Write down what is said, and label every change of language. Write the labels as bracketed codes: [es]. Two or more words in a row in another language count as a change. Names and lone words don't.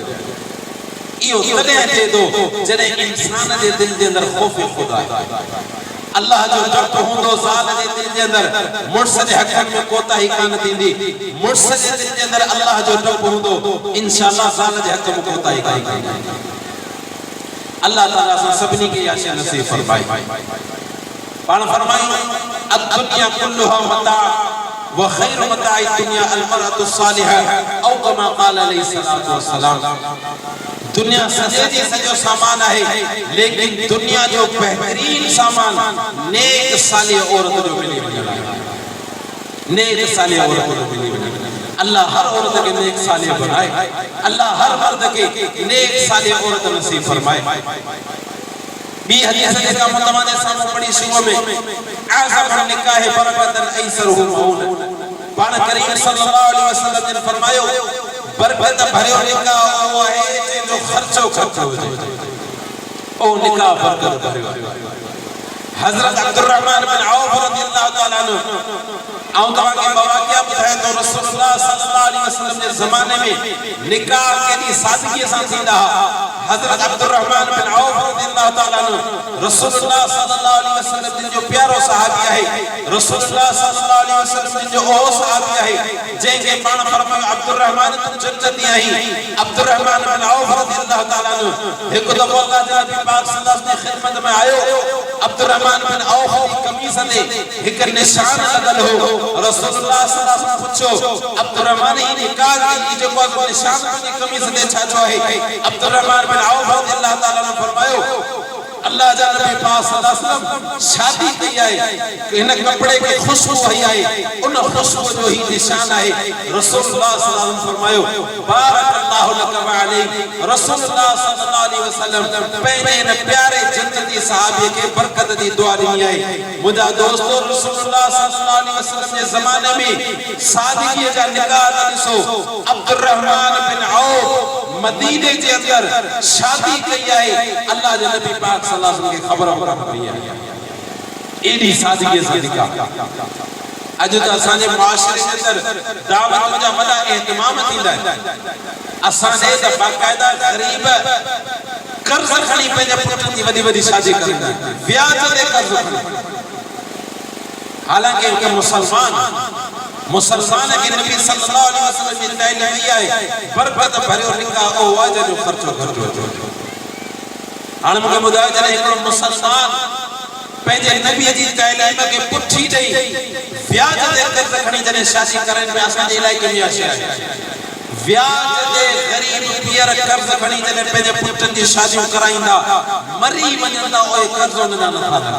[sd] इहो तॾहिं थिए थो जॾहिं इंसान जे दिल जे अंदरि ख़ौफ़ खुदा आहे, अल्लाह जो डप हूंदो। ज़ाल जे दिल जे अंदरि मुड़ुस जे हक़ में कोताही कान थींदी। मुड़ुस जे दिल जे अंदरि अल्लाह जो डप हूंदो, इंशाअल्लाह ज़ाल जे हक़ में कोताही कान थींदी। अल्लाह ताला असां सभिनी खे इहा शइ नसीब फरमाए। पाण फरमायूं [ar] الدنيا كلها متاع وخير متاع الدنيا المرأة الصالحة أو كما قال عليه الصلاة والسلام. [sd] दुनिया सजे जी सजो सामान है, लेकिन दुनिया जो बेहतरीन सामान नेक सालिह औरत जो मिली वञणु आहे। नेक सालिह औरत जो मिली वञणु। अल्लाह हर औरत के नेक सालिह बनाए, अल्लाह हर मर्द के नेक सालिह औरत नसीब फरमाए। बी हदीस जेका मुतवाने सामू पढ़ी शुरू में [ar] أعظم النكاح بركة أيسره مؤنة. [sd] पाण करीम [ar] صلى الله عليه وسلم [sd] ने फरमायो बरकत भरियो निकाह वो है जो खर्चो खर्च हो जाए। ओ निकाह बरकत भरियो। हजरत अब्दुर्रहमान बिन औफ [ar] رضي الله تعالى عنه [sd] आऊं तवा के वाक़िया ॿुधाए तो रसूलुल्लाह [ar] صلى الله عليه وسلم [sd] जे ज़माने में निकाह केॾी सादगी सां थींदा। हजरत अब्दुर्रहमान बिन औफ [ar] رضي الله تعالى عنه [sd] रसूलुल्लाह [ar] صلى الله عليه وسلم [sd] जो प्यारो सहाबी है। रसूलुल्लाह [ar] صلى الله عليه وسلم [sd] जो ओ सहाबी है जंहिंखे पाण फरमायो अब्दुर्रहमान तू जन्नती आहीं। अब्दुर्रहमान बिन औफ [ar] رضي الله تعالى عنه [sd] हिकु दफ़ो अल्लाह जे नबी पाक [ar] صلى الله عليه وسلم [sd] जी खिदमत में आयो। अब्दुर्रहमान बिन औफ की कमीज ते हिकु निशान लगल हो। रसूलुल्लाह [ar] صلى الله عليه وسلم [sd] पुछो अब्दुर्रहमान ई निकाह की जो निशान की कमीज ते छा छो है। अब्दुर्रहमान बिन औफ [ar] رضي الله تعالى [sd] ने फरमायो अल्लाह जा नबी पाक [ar] صلى الله عليه وسلم [sd] शादी कई है, इन कपड़े की खुशबू आई है, उन खुशबू जो ही निशान है। रसूलुल्लाह [ar] صلى الله عليه وسلم [sd] फरमायो [ar] بارك الله لك وعليك. [sd] रसूलुल्लाह [ar] صلى الله عليه وسلم [sd] पंहिंजे इन प्यारे जन्नती सहाबी के बरकत दी दुआ ॾिनी है। मुंहिंजा दोस्तों रसूलुल्लाह [ar] صلى الله عليه وسلم [sd] जे ज़माने में सादगी जा निकाह ॾिसो। अब्दुर्रहमान बिन औफ मदीने के अंदर शादी कई है। अल्लाह जे नबी पाक [ar] صلى الله عليه وسلم [sd] के खबर पई है। एडी सादगी से निकाह अज तो असांजे मुआशरे के अंदर दावत जा वडा एहतमाम थींदा है। असांजे त बाकायदा गरीब कर्ज खणी पंहिंजे पुटनि जी वॾी वॾी शादी कंदा, ब्याज ते कर्ज खणी। हालांकि एक मुसलमान के नबी [ar] صلى الله عليه وسلم [sd] जी तालीम है बरकत भरियो निकाह ओ वाजे जो खर्चो खर्चो। हाणे मूंखे ॿुधायो जॾहिं हिकिड़ो मुसलमान पंहिंजे नबी जी तालीम खे पुठी ॾेई ब्याज ते कर्ज खणी जॾहिं शादी करनि पिया, असांजे इलाइक़े में आहे ब्याज ते गरीब पीअर कर्ज खणी जॾहिं पंहिंजे पुटनि जी शादियूं कराईंदा, मरी वञंदा उहे कर्ज उनजा नथा लाइनि।